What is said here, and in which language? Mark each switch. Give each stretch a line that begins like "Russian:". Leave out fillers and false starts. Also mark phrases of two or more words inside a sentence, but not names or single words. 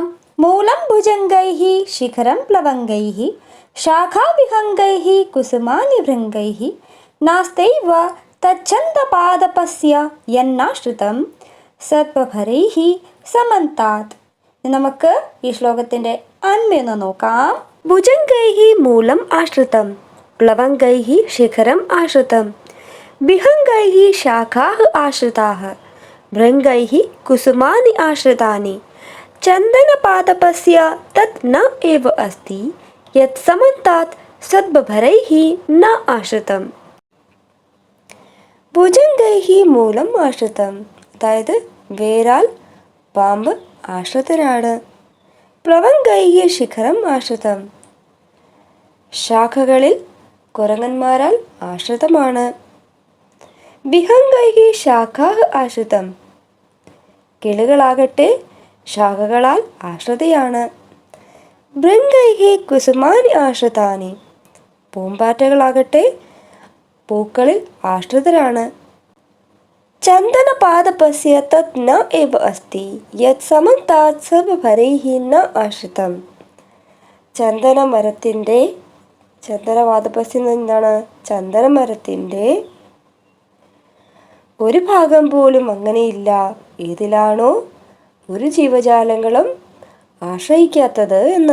Sanskrit: മൂലം ഭുജംഗൈഃ ശിഖരം പ്ലവംഗൈഃ ശാഖാവിഹംഗൈഃ കുസുമാനി ഭൃംഗൈഃ നാസ്തൈവ തച്ഛന്തപാദപസ്യ യന്നാശ്രിതം സത്വഭരൈഃ സമന്താത്.
Malayalam: നമുക്ക് ഈ ശ്ലോകത്തിൻ്റെ അന്വയം നോക്കാം.
Sanskrit: ഭുജംഗൈഃ മൂലം ആശ്രിതം, प्लवङ्गैः शिखरम् आश्रितं विहङ्गैः शाखाः आश्रिताः भृङ्गैः कुसुमानि आश्रितानि चन्दनपादपस्य तत् न एव अस्ति यत् समन्तात् सद्भरैः न आश्रितं ഭുജംഗൈഹി മൂലം ആശ്രിതം,
Malayalam: അതായത് വേരാൽ പാമ്പ് ആശ്രിതരാണ്.
Sanskrit: പ്ലവംഗൈഹി ശിഖരം ആശ്രിതം,
Malayalam: ശാഖകളിൽ കുരങ്ങന്മാരാൽ ആശ്രിതമാണ്.
Sanskrit: വിഹംഗൈഹി ശാഖാ ആശ്രിതം,
Malayalam: കിളികളാകട്ടെ ശാഖകളാൽ ആശ്രിതയാണ്.
Sanskrit: ഭൃംഗൈഹി കുസുമാനി ആശ്രിതാനി,
Malayalam: പൂമ്പാറ്റകളാകട്ടെ പൂക്കളിൽ ആശ്രിതരാണ്.
Sanskrit: ചന്ദനപാദപസ്യ തത് ന ഏവ അസ്തി യത് സമന്താത് സർവഭരൈഹി ന ആശ്രിതം.
Malayalam: ചന്ദനപാദപസ്യ എന്താണ്? ചന്ദനമരത്തിൻ്റെ ഒരു ഭാഗം പോലും അങ്ങനെയില്ല ഏതിലാണോ ഒരു ജീവജാലങ്ങളും ആശ്രയിക്കാത്തത് എന്ന്.